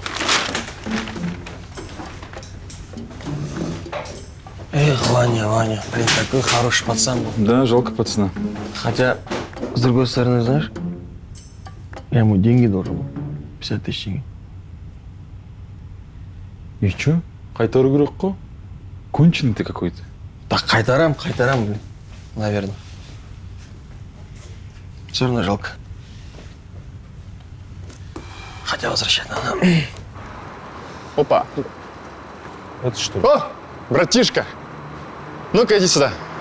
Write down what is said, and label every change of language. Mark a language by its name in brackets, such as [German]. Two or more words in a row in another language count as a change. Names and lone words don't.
[Russian] Эх, Ваня, блин, такой хороший пацан был. Да, жалко пацана. Хотя, с другой стороны, знаешь, я ему деньги должен был. 50 тысяч денег. И чё? [Kazakh] Қайтару керек қой? [Russian] Конченый ты какой-то. Так, қайтарам, блин. Наверное. Все равно жалко. Хотя возвращать надо. Опа. Это что ли? О, братишка. Ну-ка, иди сюда.